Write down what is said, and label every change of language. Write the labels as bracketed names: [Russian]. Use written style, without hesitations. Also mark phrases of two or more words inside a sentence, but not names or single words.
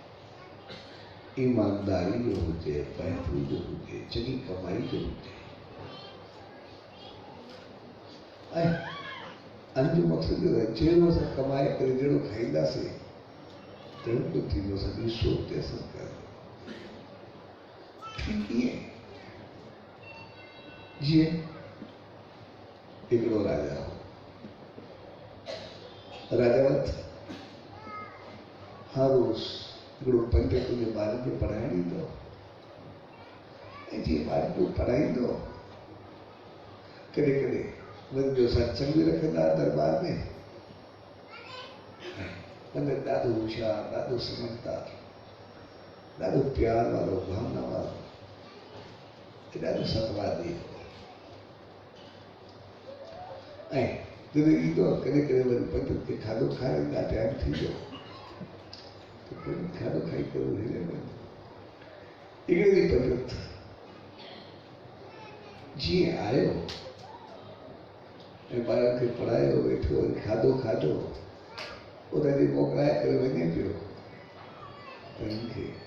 [Sindhi] ईमानदारी जो हुजे बहितरी जो हुजे चङी कमाई जो हुजे ऐं अन जो मक़सदु जहिड़ो असां कमाए करे जहिड़ो खाईंदासीं तहिड़ो कुझु थींदो असांजी सोच ते असरु कंदो कीअं जीअं हिकिड़ो राजा हो राजा वटि हर रोज़ हिकिड़ो पंडित उनजे ॿारनि खे पढ़ाइणु ईंदो ऐं जीअं ॿारनि खे पढ़ाईंदो कॾहिं कॾहिं वरी ॿियो सत्संग बि रखंदा दरबार में पंडित ॾाढो होशियारु ॾाढो समझदार ॾाढो प्यार वारो भावना वारो ॾाढो सतवादी ऐं जॾहिं ईंदो कॾहिं कॾहिं वरी पंडित खे खाधो खाराईंदा टाइम थी वियो त पंडित खाधो खाई करे हिड़े वेंदो हिकिड़े ॾींहुं पंडित जीअं आयो ऐं ॿारनि खे पढ़ायो वेठो वरी खाधो खाधो उनखे मोकिलाए करे वञे पियो त हिनखे